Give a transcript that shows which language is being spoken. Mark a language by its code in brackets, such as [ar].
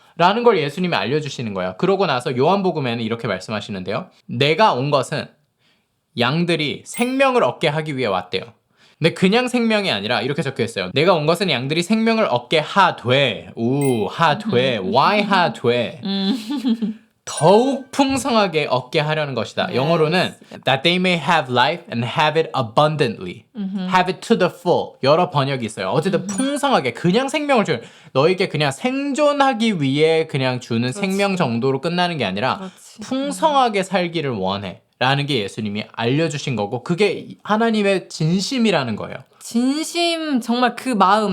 [ko] 라는 걸 예수님이 알려주시는 거예요. 그러고 나서 요한복음에는 이렇게 말씀하시는데요. 내가 온 것은 양들이 생명을 얻게 하기 위해 왔대요. 근데 그냥 생명이 아니라 이렇게 적혀 있어요. 내가 온 것은 양들이 생명을 얻게 하되, 하되, why 하되. 더욱 풍성하게 얻게 하려는 것이다. [en] Yes. [ko] 영어로는 [en] that they may have life and have it abundantly. have it to the full. [ko] 여러 번역이 있어요. 어쨌든 풍성하게 그냥 생명을 줄 너에게 그냥 생존하기 위해 그냥 주는 생명 정도로 끝나는 게 아니라 그렇지. 풍성하게 살기를 원해. 라는 게 예수님이 알려주신 거고 그게 하나님의 진심이라는 거예요. 진심 정말 그 마음